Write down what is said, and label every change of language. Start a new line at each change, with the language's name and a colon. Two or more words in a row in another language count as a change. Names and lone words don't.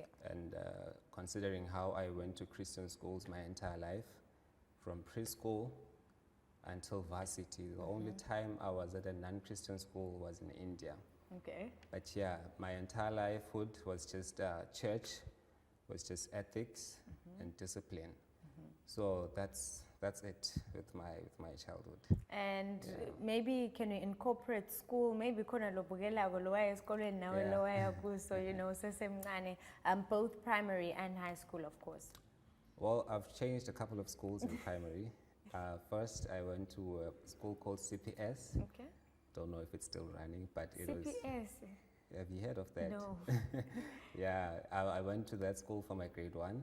English: And considering how I went to Christian schools my entire life, from preschool until varsity, the only time I was at a non-Christian school was in India. Okay. But yeah, my entire lifehood was just church, was just ethics and discipline. So that's it with my childhood. And maybe can you incorporate school?
Swati: Maybe khona lobukela kolowaya esikolweni nawe lowaya kuso,
English: you know, sesemncane, both primary and high school, of course. Well, I've changed a couple of schools in primary. First, I went to a school called CPS. Okay. Don't know if it's still running, but it was. CPS. Have you heard of that? No. Yeah, I went to that school for my grade 1.